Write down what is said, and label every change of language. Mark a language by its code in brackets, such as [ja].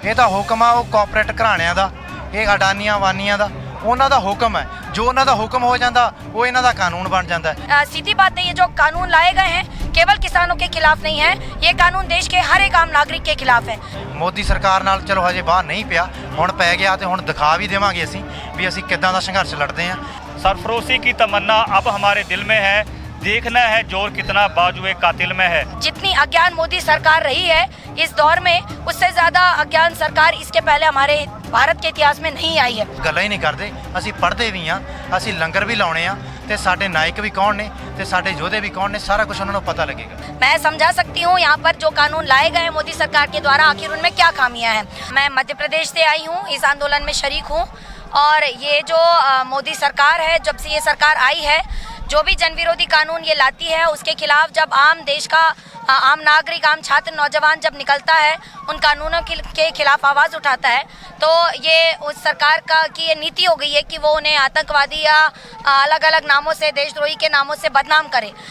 [pa] ਇਹ ਤਾਂ ਹੁਕਮ ਆ ਉਹ ਕਾਰਪੋਰੇਟ ਘਰਾਣਿਆਂ ਦਾ, ਇਹ ਅਡਾਨੀਆਂ ਵਾਨੀਆਂ ਦਾ, ਉਹਨਾਂ ਦਾ ਹੁਕਮ ਹੈ। जो ਉਹਨਾਂ ਦਾ ਹੁਕਮ ਹੋ ਜਾਂਦਾ वो ਇਹਨਾਂ ਦਾ [hi] कानून बन जाता है। सीधी बात है, ये जो कानून लाए गए हैं केवल किसानों के खिलाफ नहीं है, ये कानून देश के हर एक आम नागरिक के खिलाफ है। [pa] ਮੋਦੀ ਸਰਕਾਰ ਨਾਲ ਚਲੋ ਹਜੇ ਬਾਹਰ ਨਹੀਂ ਪਿਆ, ਹੁਣ ਪੈ ਗਿਆ ਤੇ ਹੁਣ ਦਿਖਾ ਵੀ ਦੇਵਾਂਗੇ ਅਸੀਂ ਵੀ ਅਸੀਂ ਕਿੱਦਾਂ ਦਾ ਸੰਘਰਸ਼ ਲੜਦੇ ਹਾਂ। [hi] सरफरोशी की तमन्ना अब हमारे दिल में है, देखना है जोर कितना बाजुए कातिल में है। जितनी अज्ञान मोदी सरकार रही है इस दौर में, उससे ज्यादा अज्ञान सरकार इसके पहले हमारे भारत के इतिहास में नहीं आई है। [pa] ਗੱਲਾਂ ਹੀ ਨਹੀਂ ਕਰਦੇ, ਅਸੀਂ ਪੜ੍ਹਦੇ ਵੀ ਹਾਂ, ਅਸੀਂ ਲੰਗਰ ਵੀ ਲਾਉਣੇ ਆ ਤੇ ਸਾਡੇ ਨਾਇਕ ਵੀ ਕੌਣ ਨੇ ਤੇ ਸਾਡੇ ਯੋਧੇ ਵੀ कौन ने, [hi] सारा कुछ उन्होंने पता लगेगा। मैं समझा सकती हूँ यहाँ पर जो कानून लाए गए हैं मोदी सरकार के द्वारा, आखिर उनमें क्या खामियां हैं। मैं मध्य प्रदेश से आई हूँ, इस आंदोलन में शरीक हूँ, और ये जो मोदी सरकार है, जब से ये सरकार आई है, जो भी जन विरोधी कानून ये लाती है उसके खिलाफ जब आम देश का आम नागरिक, आम छात्र, नौजवान जब निकलता है, उन कानूनों के खिलाफ आवाज़ उठाता है, तो ये उस सरकार का की ये नीति हो गई है कि वो उन्हें आतंकवादी या अलग अलग नामों से, देशद्रोही के नामों से बदनाम करे।